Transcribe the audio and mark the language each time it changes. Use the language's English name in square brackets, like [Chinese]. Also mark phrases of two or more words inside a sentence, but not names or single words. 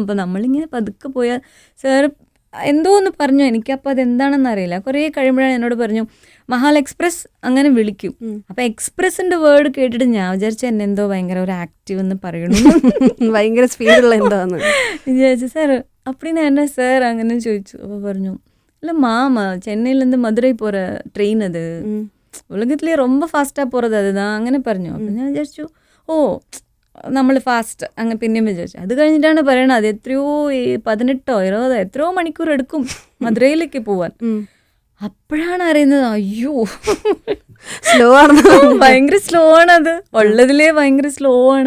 [Malayalam] അപ്പോൾ നമ്മളിങ്ങനെ പതുക്കെ പോയാൽ സാറ് എന്തോ ഒന്ന് പറഞ്ഞു, എനിക്കപ്പോൾ അതെന്താണെന്ന് അറിയില്ല. കുറേ കഴിയുമ്പോഴാണ് എന്നോട് പറഞ്ഞു മഹാൽ എക്സ്പ്രസ് അങ്ങനെ വിളിക്കും. അപ്പം എക്സ്പ്രസിൻ്റെ വേർഡ് കേട്ടിട്ട് ഞാൻ വിചാരിച്ചു എന്നെ എന്തോ ഭയങ്കര ഒരു ആക്റ്റീവ് എന്ന് പറയണു, ഭയങ്കര സ്പീഡുള്ള എന്താന്ന് വിചാരിച്ചു. സാർ [Tamil] அப்படின்னு என்ன சார் [Malayalam] അങ്ങനെ ചോദിച്ചു. അപ്പോൾ പറഞ്ഞു [Tamil] இல்லை மாமா சென்னையிலேருந்து மதுரை போகிற ட்ரெயின் அது உலகத்திலே ரொம்ப ஃபாஸ்ட்டாக போகிறது அதுதான் [Malayalam] അങ്ങനെ പറഞ്ഞു. അപ്പം ഞാൻ വിചാരിച്ചു ഓ നമ്മൾ ഫാസ്റ്റ് അങ്ങനെ പിന്നെയും വിചാരിച്ചു. അത് കഴിഞ്ഞിട്ടാണ് പറയണത് അത് എത്രയോ 18 or 20 എത്രയോ മണിക്കൂർ എടുക്കും മധുരയിലേക്ക് പോവാൻ. അപ്പോഴാണ് അറിയുന്നത് അയ്യോ സ്ലോ ആണ്, ഭയങ്കര സ്ലോ ആണ്, അത് ഉള്ളതിലേ ഭയങ്കര സ്ലോ ആണ്.